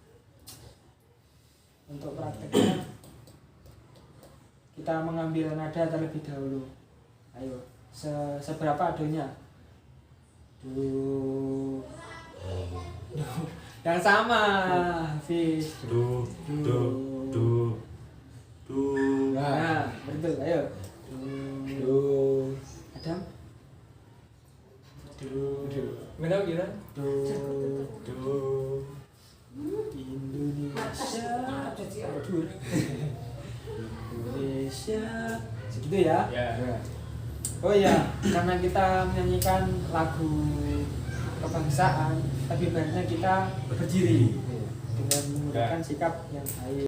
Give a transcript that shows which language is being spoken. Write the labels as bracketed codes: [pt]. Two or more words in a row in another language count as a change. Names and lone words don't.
[id] Untuk prakteknya kita mengambil nada terlebih dahulu. Ayo, seberapa adonya? Do. Yang sama, Hafiz. Do, do, do, do. Nah, betul. Ayo. Do. Adam. Do, Mana kira? do, do. Indonesia. Indonesia. Segitu ya. Ya. Oh ya, karena kita menyanyikan lagu kebangsaan, tapi baiknya kita berdiri dengan menggunakan sikap yang baik.